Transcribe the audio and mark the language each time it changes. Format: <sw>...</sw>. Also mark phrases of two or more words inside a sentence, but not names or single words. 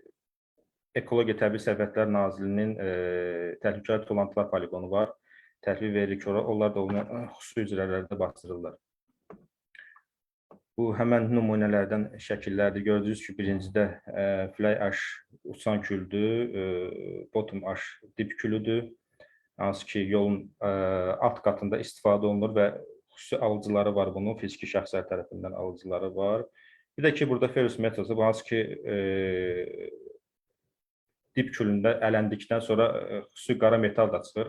<az>Ekologiya Təbii Sərvətlər Nazirliyinin təhlükəli tullantılar poligonu var. Təhvil veririk ora. Onlar da onu xüsusi üzrələrdə bastırırlar. Bu həmən nümunələrdən şəkillərdir. Gördüyünüz ki, birincidə</az> <en>fly ash</en> <az>uçan küldür,</az> <en>bottom ash</en> <az>dip külüdür. Hansı ki, yolun alt qatında istifadə olunur və xüsusi alıcıları var bunun, fiziki şəxslər tərəfindən alıcıları var. Bir də ki, burada</az> <en>ferrous metals,</en> <az>hansı ki, dip külündə ələndikdən sonra xüsusi qara metal da çıxır.</az>